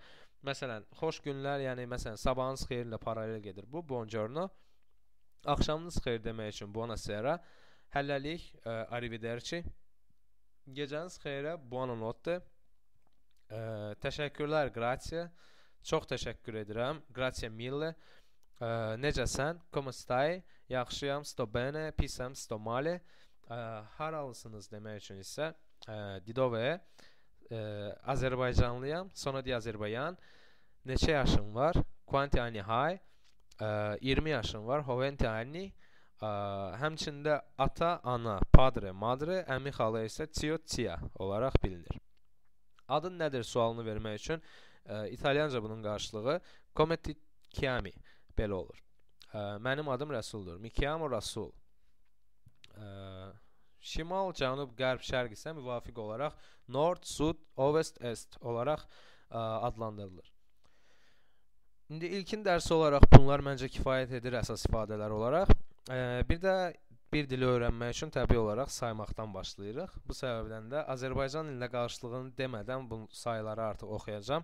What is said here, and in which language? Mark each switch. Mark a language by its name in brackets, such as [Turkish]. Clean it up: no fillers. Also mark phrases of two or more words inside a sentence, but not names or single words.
[Azerbaijani] Məsələn, xoş günlər, yəni məsələn, sabahınız xeyirlə paralel gedir bu, buongiorno. Axşamınız xeyir demək üçün buonasera. Hələlik, arrivederci. Gecəniz xeyrə, buonanotte. Təşəkkürlər, grazie. Çox təşəkkür edirəm, [Italian] grazie mille. Necəsən, come stai? Yaxşıyam, sto bene, pisəm, sto male. [Azerbaijani] Haralısınız demək üçün isə di dove? [Italian] Azərbaycanlıyam, sono di Azerbaycan. [Azerbaijani] Neçə yaşın var? [Italian] Quanti anni hai? [Azerbaijani] 20 yaşın var, [Italian] hoventi anni. [Azerbaijani] Həmçində ata, ana, [Italian] padre, madre, [Azerbaijani] əmi, xala isə [Spanish] tio, tia [Azerbaijani] olaraq bilinir. Adın nədir sualını vermək üçün İtalyanca bunun qarşılığı [Italian] come ti chiami [Azerbaijani] belə olur. Mənim adım Rəsuldur. [Italian] Mi chiamo Rasul. [Azerbaijani] Şimal, cənub, qərb, şərq isə müvafiq olaraq [Italian] nord, sud, ovest, est [Azerbaijani] olaraq adlandırılır. İndi ilkin dərsi olaraq bunlar məncə kifayət edir əsas ifadələr olaraq. Bir də bir dili öyrənmək üçün təbii olaraq saymaqdan başlayırıq. Bu səbəbdən də Azərbaycan dilində qarşılığını demədən bu sayıları artıq oxuyacağam.